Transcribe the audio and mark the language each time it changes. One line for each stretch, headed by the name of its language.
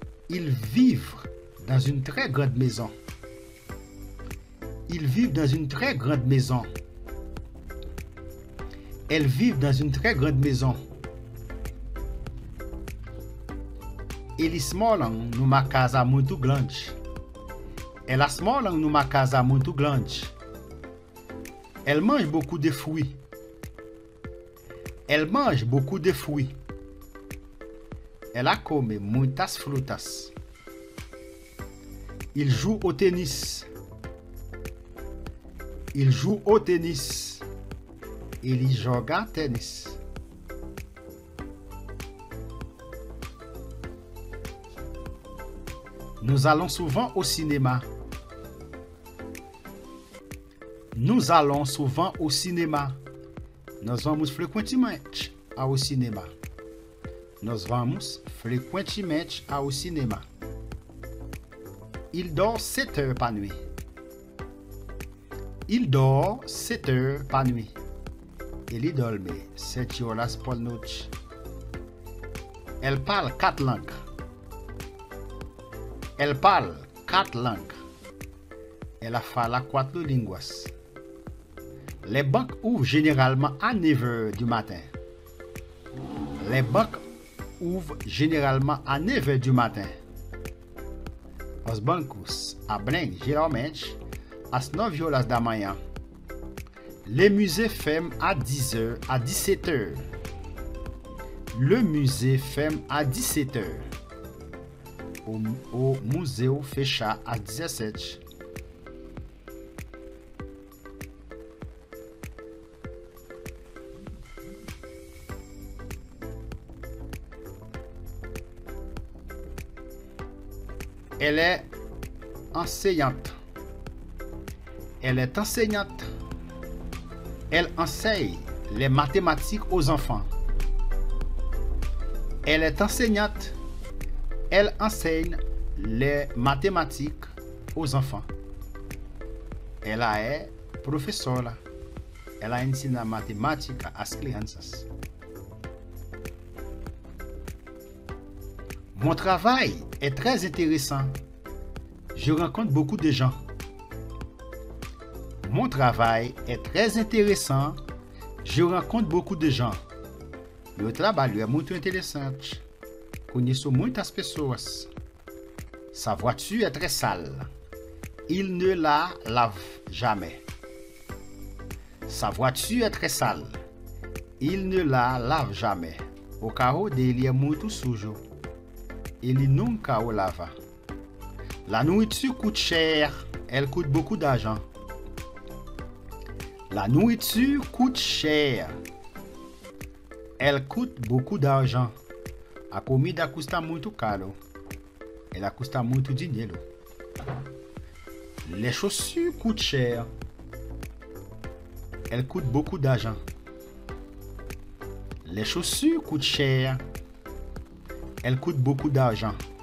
French: Ils vivent dans une très grande maison. Ils vivent dans une très grande maison. Elles vivent dans une très grande maison.
Portuguese: Eles moram numa casa muito grande. Elas moram numa casa muito grande.
French: Elles mangent beaucoup de fruits. Elles mangent beaucoup de fruits.
Portuguese: Ela come muitas frutas.
French: Il joue au tennis. Il joue au tennis.
Portuguese: Ele joga tênis.
French: Nous allons souvent au cinéma. Nous allons souvent au cinéma.
Portuguese: Nós vamos frequentemente ao cinema. Nós vamos frequentemente ao cinema.
French: Il dort 7 heures par nuit. Il dort 7 heures par nuit.
Portuguese: Ele dorme 7 horas por noite.
French: Elle parle 4 langues. Elle parle 4 langues.
Portuguese: Ela fala 4 línguas.
French: Les banques ouvrent généralement à 9 heures du matin. Les banques ouvrent généralement à 9 heures du matin.
Portuguese: Os bancos abrem geralmente às 9 horas da manhã.
French: Les musées ferment à 10 heures à 17 heures. Le musée ferme à 17 heures.
Portuguese: O museu fecha às 17.
French: Elle est enseignante. Elle est enseignante. Elle enseigne les mathématiques aux enfants. Elle est enseignante. Elle enseigne les mathématiques aux enfants.
Portuguese: Ela é professora. Ela ensina matemática às crianças.
French: Mon travail est très intéressant. Je rencontre beaucoup de gens. Mon travail est très intéressant. Je rencontre beaucoup de gens.
Portuguese: Meu trabalho é muito interessante. Conheço muitas pessoas.
French: Sa voiture est très sale. Il ne la lave jamais. Sa voiture est très sale. Il ne la lave jamais.
Portuguese: O carro dele é muito sujo. Ele nunca o lava.
French: La nourriture coûte cher. Elle coûte beaucoup d'argent. La nourriture coûte cher. Elle coûte beaucoup d'argent.
Portuguese: A comida custa muito caro. Ela custa muito dinheiro.
French: Les chaussures coûtent cher. Elles coûtent beaucoup d'argent. Les chaussures coûtent cher. Elles coûtent beaucoup d'argent.